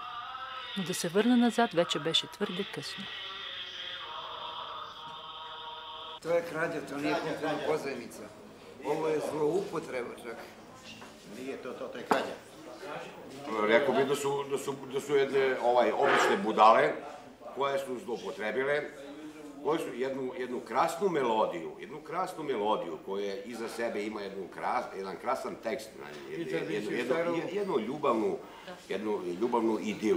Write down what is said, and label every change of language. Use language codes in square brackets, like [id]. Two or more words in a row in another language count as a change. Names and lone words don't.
[bg] Но да се върна назад вече беше твърде късно. [sr] To je krađa, to nije kulturna pozajmica. Ovo je zloupotreba čak. Nije to je krađa. Rekao bih da su jedne obične budale koje su zloupotrebile, koje su jednu krasnu melodiju koja iza sebe ima jedan krasan tekst, jednu ljubavnu idilu.